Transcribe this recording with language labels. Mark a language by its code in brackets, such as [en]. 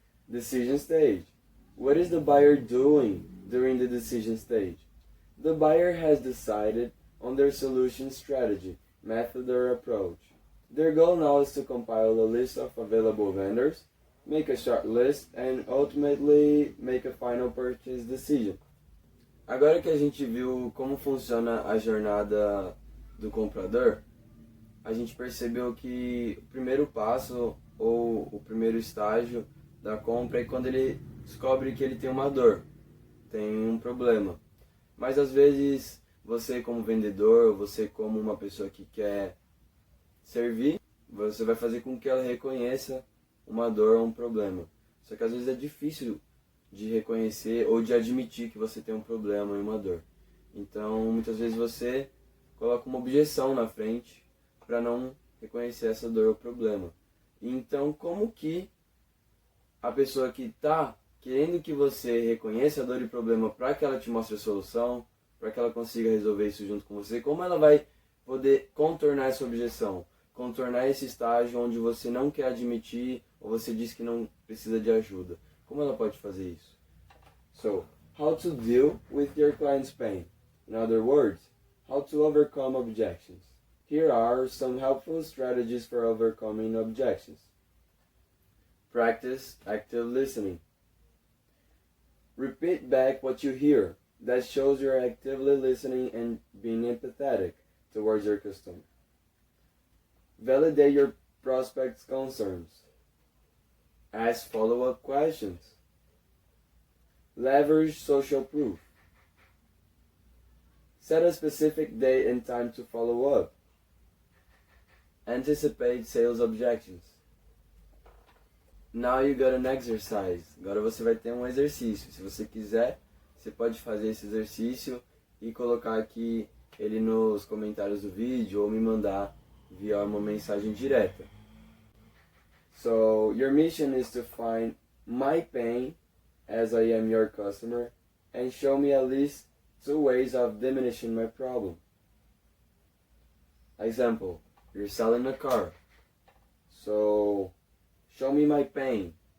[en] Decision stage. What is the buyer doing during the decision stage? The buyer has decided on their solution strategy, method, or approach. Their goal now is to compile a list of available vendors, make a short list, and ultimately make a final purchase decision. [pt] Agora que a gente viu como funciona a jornada do comprador, a gente percebeu que o primeiro passo ou o primeiro estágio da compra é quando ele descobre que ele tem uma dor, tem um problema. Mas às vezes você como vendedor, você como uma pessoa que quer servir, você vai fazer com que ela reconheça uma dor ou um problema. Só que às vezes é difícil de reconhecer ou de admitir que você tem um problema e uma dor. Então muitas vezes você coloca uma objeção na frente para não reconhecer essa dor ou problema. Então como que a pessoa que está querendo que você reconheça a dor e problema para que ela te mostre a solução, para que ela consiga resolver isso junto com você, como ela vai poder contornar essa objeção, contornar esse estágio onde você não quer admitir ou você diz que não precisa de ajuda? Como ela pode fazer isso? [en] So, how to deal with your client's pain. In other words, how to overcome objections. Here are some helpful strategies for overcoming objections. Practice active listening. Repeat back what you hear. That shows you're actively listening and being empathetic towards your customer. Validate your prospect's concerns. Ask follow-up questions. Leverage social proof. Set a specific date and time to follow up. Anticipate sales objections. Now you got an exercise. [pt] Agora você vai ter um exercício. Se você quiser, você pode fazer esse exercício e colocar aqui ele nos comentários do vídeo ou me mandar via uma mensagem direta. [en] So, your mission is to find my pain as I am your customer and show me at least 2 ways of diminishing my problem. Example, you're selling a car. So, show me my pain.